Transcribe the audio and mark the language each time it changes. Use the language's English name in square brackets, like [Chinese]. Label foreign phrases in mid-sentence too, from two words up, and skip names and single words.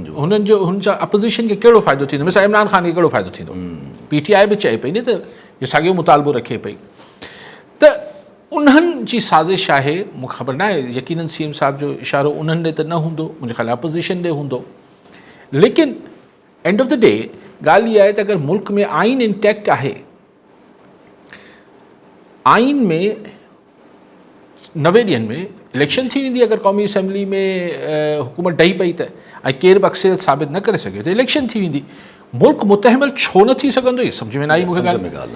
[Sindhi] हुननि जो, हुन सां अपोज़िशन खे कहिड़ो फ़ाइदो थींदो? मिसाल इमरान ख़ान खे कहिड़ो फ़ाइदो थींदो? PTI बि चए पई न त इहो साॻियो मुतालबो रखे पई त उन्हनि जी साज़िश आहे। मूंखे ख़बर न आहे, यकीनन सीएम साहब जो इशारो उन्हनि ॾे त न हूंदो, मुंहिंजे ख़्याल अपोज़िशन ॾे हूंदो। लेकिन [English] end of the day [Sindhi] ॻाल्हि इहा आहे त अगरि मुल्क में आइन इंटैक्ट आहे, आइन में 90 ॾींहंनि में इलेक्शन थी वेंदी, अगरि क़ौमी असैम्बली में हुकूमत ॾही पई त ऐं केरु बि अक्सरियत साबित न करे सघियो त इलेक्शन थी वेंदी। मुल्क मुतहमल छो न थी सघंदो? इहो सम्झ में न आई मूंखे ॻाल्हि।